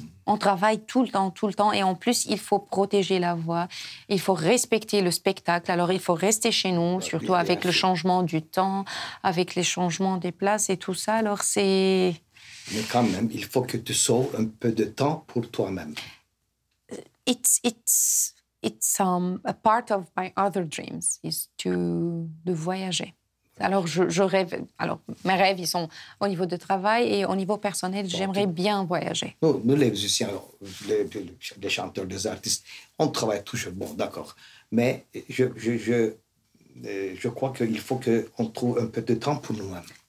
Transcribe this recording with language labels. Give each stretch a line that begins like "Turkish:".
French: On travaille tout le temps. Et en plus, il faut protéger la voix. Il faut respecter le spectacle. Alors, il faut rester chez nous, surtout avec le changement du temps, avec les changements des places et tout ça. Alors, c'est... Mais quand même, il faut que tu sauves un peu de temps pour toi-même.
English: It's a part of my other dreams is
French: de voyager. Alors, je rêve. Alors, mes rêves, ils sont au niveau de travail et au niveau personnel, j'aimerais bien voyager. Nous, les musiciens, les chanteurs, les artistes, on travaille toujours. Bon, d'accord. Mais je crois qu'il faut qu'on trouve un peu de temps pour nous-mêmes.